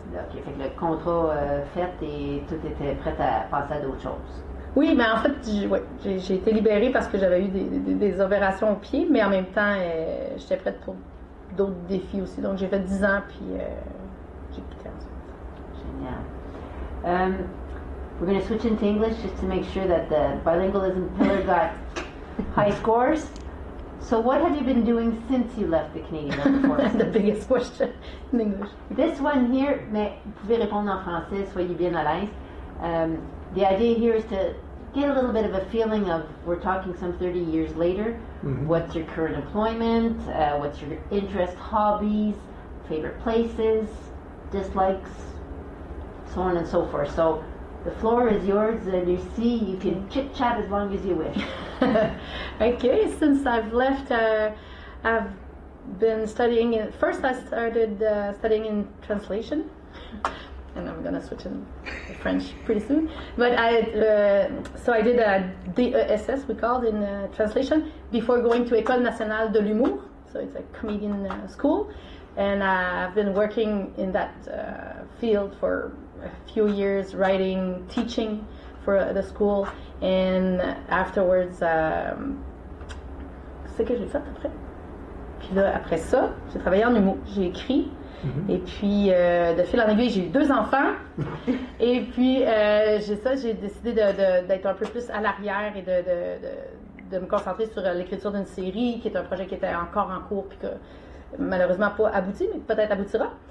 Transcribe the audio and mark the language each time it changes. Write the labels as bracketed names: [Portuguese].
[French] OK, fait que le contrat fait et tout était prêt à passer à d'autres choses. Oui, mais en fait, j'ai été libérée parce que j'avais eu des opérations au pied, mais en même temps, j'étais prête pour d'autres défis aussi. Donc, j'ai fait 10 ans, puis j'ai quitté ensuite. Génial. [English] We're going to switch into English just to make sure that the bilingualism pillar got high scores. So what have you been doing since you left the Canadian Armed Forces? The biggest question in English. This one here, [French] mais vous pouvez répondre en français, soyez bien à l'aise. [English] The idea here is to get a little bit of a feeling of, we're talking some 30 years later, what's your current employment, what's your interest, hobbies, favorite places, dislikes, so on and so forth. So the floor is yours, Lucie. You can chit-chat as long as you wish. Okay, since I've left, I've been studying, first I started studying in translation. And I'm gonna switch in French pretty soon. But so I did a DESS, we called in translation, before going to École Nationale de l'Humour. So it's a comedian school, and I've been working in that field for a few years, writing, teaching for the school, and afterwards, [French] c'est que j'ai fait après. Puis là, après ça, j'ai travaillé en humour, j'ai écrit. Et puis, de fil en aiguille, j'ai eu 2 enfants. Et puis, j'ai décidé d'être un peu plus à l'arrière et de me concentrer sur l'écriture d'une série, qui est un projet qui était encore en cours, puis que malheureusement pas abouti, mais peut-être aboutira.